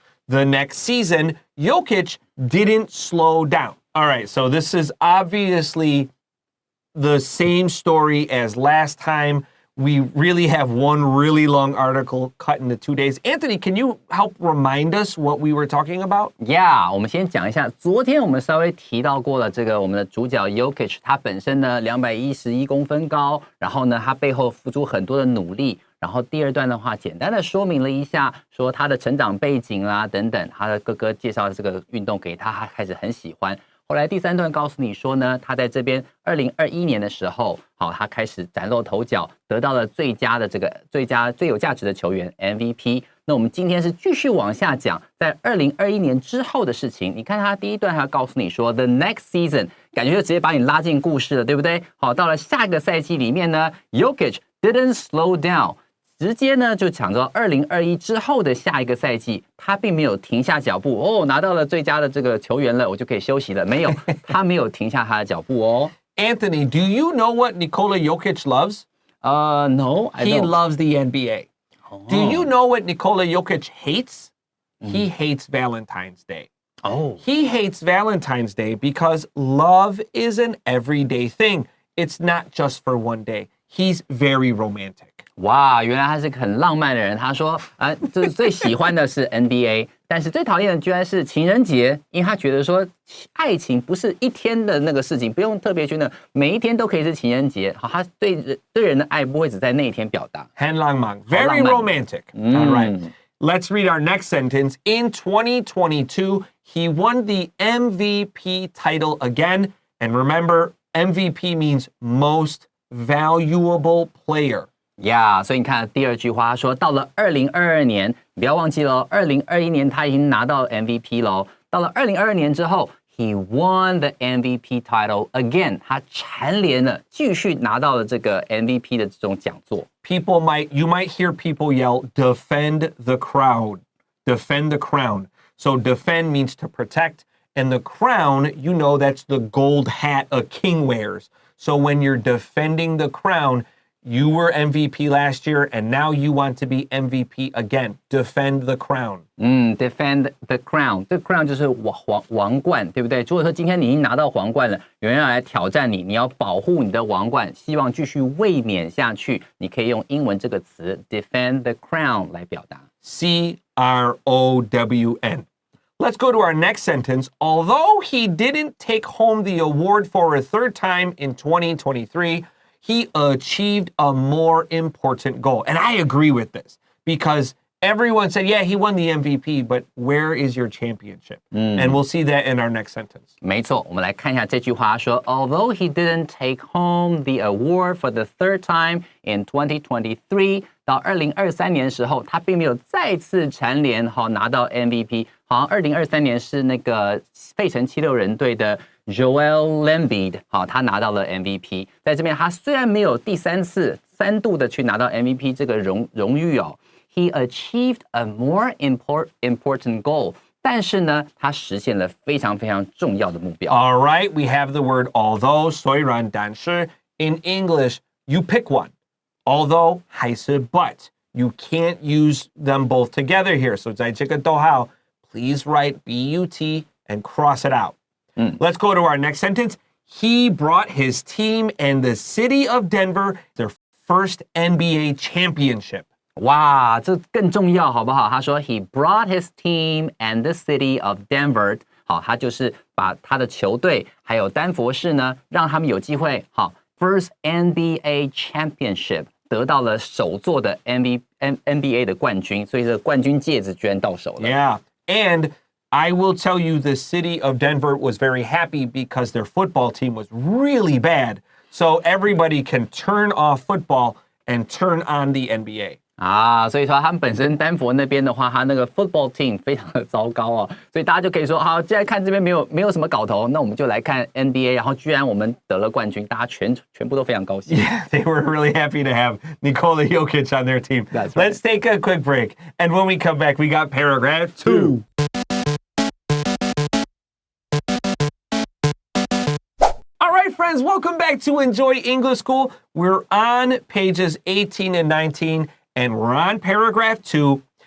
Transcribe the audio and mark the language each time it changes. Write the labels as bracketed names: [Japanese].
[English] The next season, Jokić didn't slow down. All right, so this is obviously the same story as last time. We really have one really long article cut into 2 days. Anthony, can you help remind us what we were talking about? [Chinese] Yeah, 我们先讲一下，昨天我们稍微提到过了，这个我们的主角 Jokić， 他本身呢211公分高，然后呢他背后付出很多的努力。然后第二段的话，简单的说明了一下，说他的成长背景啦等等，他的哥哥介绍这个运动给他，他开始很喜欢。后来第三段告诉你说呢，他在这边2021年的时候，好，他开始崭露头角，得到了最有价值的球员 MVP。那我们今天是继续往下讲，在2021年之后的事情。你看他第一段还要告诉你说 [English] the next season， [Chinese] 感觉就直接把你拉进故事了，对不对？好，到了下一个赛季里面呢 ， [English] Jokić didn't slow down。 [Chinese] 直接呢就讲到2021之后的下一个赛季，他并没有停下脚步哦，拿到了最佳的这个球员了，我就可以休息了。没有，他没有停下他的脚步哦。 [English] Anthony, do you know what Nikola Jokić loves? No, I don't. He loves the NBA. Oh. Do you know what Nikola Jokić hates? He hates Valentine's Day. Oh. He hates Valentine's Day because love is an everyday thing. It's not just for one day. He's very romantic. [Chinese] 哇，原来他是个很浪漫的人。他说，就是最喜欢的是 NBA， 但是最讨厌的居然是情人节，因为他觉得说，爱情不是一天的那个事情，不用特别去那，每一天都可以是情人节。好，他对人的爱不会只在那一天表达。很浪漫 [English] Very romantic. All right. Let's read our next sentence. In 2022, he won the MVP title again. And remember, MVP means most valuable player. [Chinese] Yeah, 所以你看第二句话，他说到了2022年，不要忘记了，2021年他已经拿到 MVP 了。到了2022年之后 ， [English] he won the MVP title again， [Chinese] 他蝉联了，继续拿到了这个 MVP 的这种讲座。 [English] You might hear people yell, defend the crowd, defend the crown. So defend means to protect, and the crown, you know, that's the gold hat a king wears. So when you're defending the crown, you were MVP last year, and now you want to be MVP again. Defend the crown. Defend the crown. [Chinese] The crown 就是王冠，对不对？如果说今天你已经拿到皇冠了，有人要来挑战你，你要保护你的王冠，希望继续卫冕下去，你可以用英文这个词 [English] defend the crown [Chinese] 来表达。 [English] CROWN. Let's go to our next sentence. Although he didn't take home the award for a third time in 2023, he achieved a more important goal. And I agree with this because everyone said, yeah, he won the MVP, but where is your championship? And we'll see that in our next sentence. [Chinese] 没错，我们来看一下这句话说 [English] Although he didn't take home the award for the third time in 2023, [Chinese] 到2023年的时候，他并没有再次蝉联拿到 MVP。好像2023年是那个费城76人队的 Joel Embiid， 好，他拿到了 MVP。在这边，他虽然没有第三度的去拿到 MVP 这个荣誉哦 ， [English] he achieved a more important goal。 [Chinese] 但是呢，他实现了非常非常重要的目标。 [English] All right, we have the word although, [Chinese] 虽然但是 [English] in English, you pick one. Although [Chinese] 还是 [English] but. You can't use them both together here. So [Chinese] 在这个逗号 [English] please write BUT and cross it out. Let's go to our next sentence. He brought his team and the city of Denver their first NBA championship. [Chinese] 哇，这更重要，好不好？他说 [English] He brought his team and the city of Denver. [Chinese] 好，他就是把他的球队还有丹佛市呢，让他们有机会好 [English] first NBA championship [Chinese] 得到了首座的 NBA 的冠军，所以这个冠军戒指居然到手了。 [English] Yeah. And I will tell you the city of Denver was very happy because their football team was really bad. So everybody can turn off football and turn on the NBA. [Chinese] 所以说他们本身丹佛那边的话，他那个 [English] football team [Chinese] 非常的糟糕哦，所以大家就可以说，好，既然看这边没有什么搞头，那我们就来看 NBA， 然后居然我们得了冠军，大家全部都非常高兴。 [English] Yeah, they were really happy to have Nikola Jokić on their team. That's right. Let's take a quick break. And when we come back, we got paragraph 2. All right, friends, welcome back to Enjoy English School. We're on pages 18 and 19, and we're on paragraph 2.